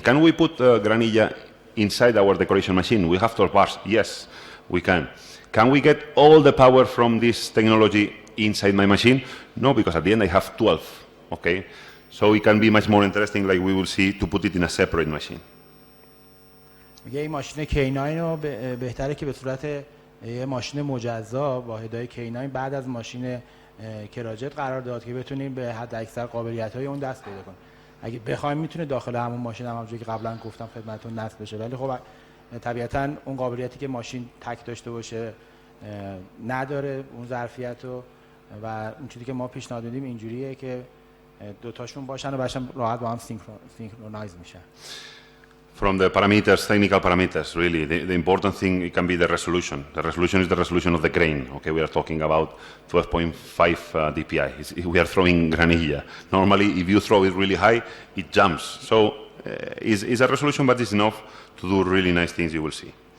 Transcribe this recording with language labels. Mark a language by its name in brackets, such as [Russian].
[English] Can we put granilla inside our decoration machine? We have 12 bars. Yes, we can. Can we get all the power from this technology inside my machine? No, because at the end I have 12, okay? So it can be much more interesting, like we will see, to put it in a separate machine. [Persian] میگه این ماشین K9 رو بهتره که به صورت یه ماشین مجزا با هدای K9 بعد از ماشین کراجت قرار داد که بتونیم به حد اکثر قابلیت‌های اون دست پیدا کنیم. اگه بخوایم میتونه داخل همون ماشین همونجوری که قبلا گفتم خدمتتون نصب بشه، ولی خب طبیعتاً اون قابلیتی که ماشین تک داشته باشه نداره اون ظرفیت رو و اون چیزی که ما پیشنهاد میدیم اینجوریه که دوتاشون باشن و باشن راحت با هم سینکرونایز میشن. [English] From the parameters, technical parameters, really, the important thing it can be the resolution. The resolution is the resolution of the grain. Okay, we are talking about 12.5 dpi. We are throwing granilla. Normally, if you throw it really high, it jumps. So it's a resolution, but it's enough to do really nice things. You will see.